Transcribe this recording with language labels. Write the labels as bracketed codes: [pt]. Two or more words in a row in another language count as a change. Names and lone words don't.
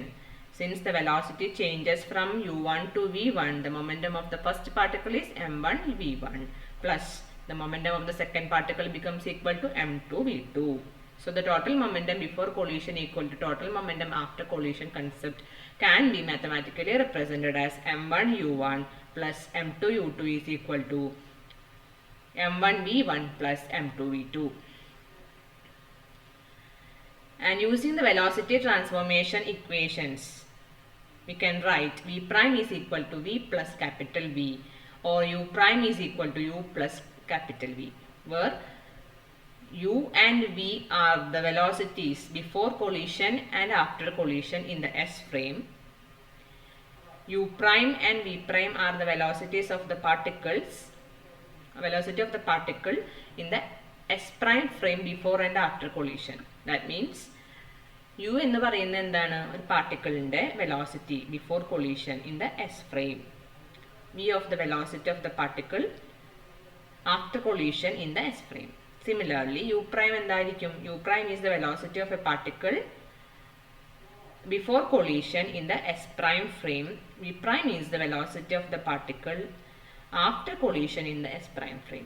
[en] Since the velocity changes from u1 to v1, the momentum of the first particle is m1 v1 plus the momentum of the second particle becomes equal to m2 v2. So the total momentum before collision equal to total momentum after collision concept can be mathematically represented as m1 u1 plus m2 u2 is equal to m1 v1 plus m2 v2. And using the velocity transformation equations, we can write v prime is equal to v plus capital V, or u prime is equal to u plus capital V, where u and v are the velocities before collision and after collision in the S frame. U prime and v prime are the velocities of the particles, velocity of the particle in the S prime frame before and after collision. That means [ml] u എന്ന് പറയുന്നത് എന്താണ്? ഒരു പാർട്ടിക്കിളിന്റെ [en] velocity before collision in the S frame. v of the velocity of the particle after collision in the S frame. Similarly, u prime എന്തായിരിക്കും? u prime is the velocity of a particle before collision in the S prime frame. v prime is the velocity of the particle after collision in the S prime frame.